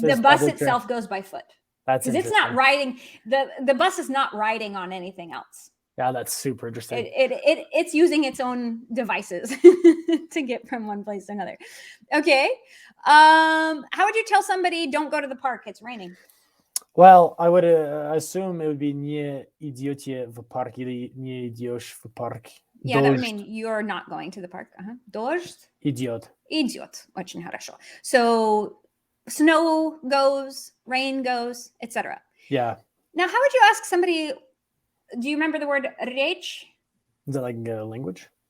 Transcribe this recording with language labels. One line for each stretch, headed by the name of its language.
English: the bus itself goes by foot. That's because it's not riding. The bus is not riding on anything else. Yeah, that's super interesting. It's using its own devices to get from one place to another. Okay. How would you tell somebody don't go to the park? It's raining. Well, I would assume it would be
Russian: не идете в парк
English: или не идешь в парк. Yeah, that would mean you're not going to the park.
Russian: Дождь. Идет. Идет. Очень хорошо.
English: So snow goes, rain goes, etc. Yeah. Now, how would you ask somebody? Do you remember the word речь? Is that like language?